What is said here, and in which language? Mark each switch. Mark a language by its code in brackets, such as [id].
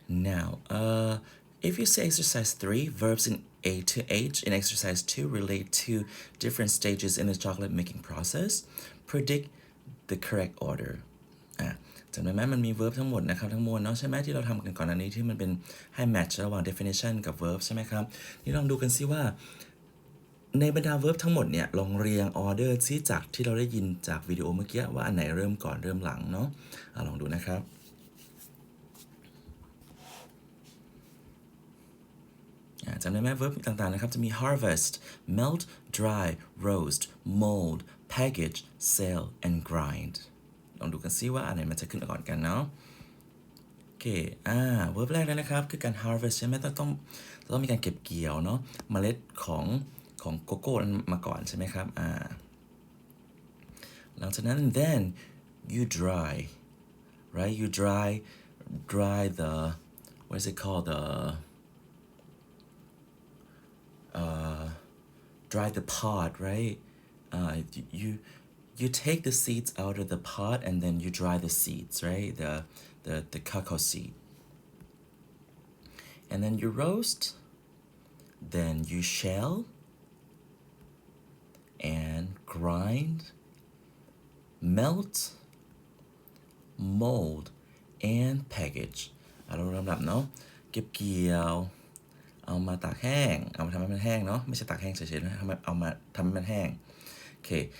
[en] Now, if you say exercise 3, verbs in A to H in exercise 2 relate to different stages in the chocolate making process, predict the correct order. [th] จำได้ไหมมันมี verb ทั้งหมดนะครับทั้งมวลเนาะใช่ไหมที่เราทำกันก่อนอันนี้ที่มันเป็นให้ match ระหว่าง definition กับ verb ใช่ไหมครับนี่ลองดูกันซิว่าในบรรดา verb ทั้งหมดเนี่ยลองเรียง order ซิจากที่เราได้ยินจากวิดีโอเมื่อกี้ว่าอันไหนเริ่มก่อนเริ่มหลังเนาะลองดูนะครับ จำได้ไหม verb ต่างๆนะครับจะมี harvest melt dry roast mold package sell and grind ลองดูกันซิว่าอันไหนมันจะขึ้นก่อนกันเนาะโอเคverb แรกเลยนะครับคือการ harvest ใช่ไหมต้องมีการเก็บเกี่ยวเนาะเมล็ดของโกโก้มาก่อนใช่ไหมครับหลังจากนั้น then [en] you dry, right? You dry the, what is it called? The dry the pod, right? You take the seeds out of the pod and then you dry the seeds, right? The cacao seed. And then you roast, then you shell and grind, melt, mold, and package [th] เราลำดับเนาะเก็บเกี่ยวเอามาตากแห้งเอามาทำให้มันแห้งเนาะไม่ใช่ตากแห้งเฉยๆนะเอามาทำให้มันแห้งโอเค